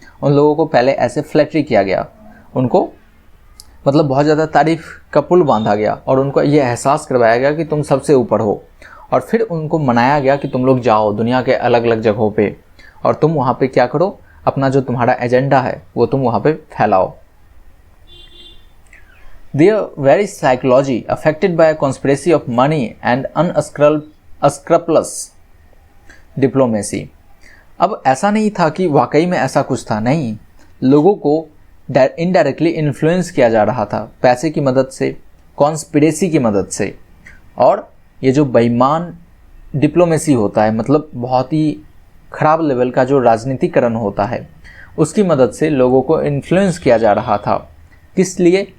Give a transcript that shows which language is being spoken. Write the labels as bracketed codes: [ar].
[hi] उन लोगों को पहले ऐसे फ्लैटरी किया गया, उनको मतलब बहुत ज़्यादा तारीफ का पुल बांधा गया और उनको ये एहसास करवाया गया कि तुम सबसे ऊपर हो, और फिर उनको मनाया गया कि तुम लोग जाओ दुनिया के अलग अलग जगहों पे और तुम वहाँ पे क्या करो, अपना जो तुम्हारा एजेंडा है वो तुम वहाँ पे फैलाओ। [en] Their very psychology affected by a conspiracy of money and unscrupulous diplomacy। [hi] अब ऐसा नहीं था कि वाकई में ऐसा कुछ था, नहीं, लोगों को इनडायरेक्टली इन्फ्लुएंस किया जा रहा था पैसे की मदद से, कॉन्स्पिरेसी की मदद से, और ये जो बेईमान डिप्लोमेसी होता है, मतलब बहुत ही खराब लेवल का जो राजनीतिकरण होता है, उसकी मदद से लोगों को इन्फ्लुएंस किया जा रहा था। किस लिए?